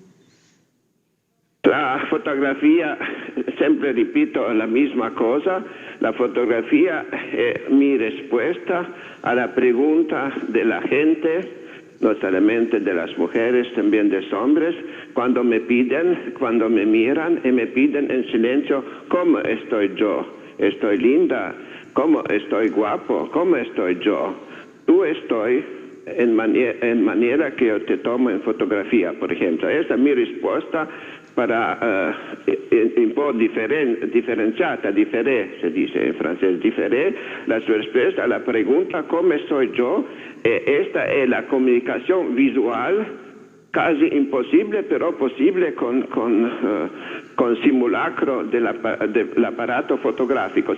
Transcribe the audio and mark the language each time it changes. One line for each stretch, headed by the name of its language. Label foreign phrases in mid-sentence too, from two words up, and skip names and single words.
Spanish: La fotografía, siempre repito la misma cosa, la fotografía es mi respuesta a la pregunta de la gente, no solamente de las mujeres, también de los hombres, cuando me miran y me piden en silencio, ¿cómo estoy yo? ¿Estoy linda? ¿Cómo estoy guapo? ¿Cómo estoy yo? Tú estoy en manera que yo te tomo en fotografía, por ejemplo. Esa es mi respuesta para
Italian: un po' differenziata,
Spanish: se dice en francés, la respuesta a la pregunta ¿cómo estoy yo? Esta es la comunicación visual casi imposible, pero posible con simulacro del aparato fotográfico.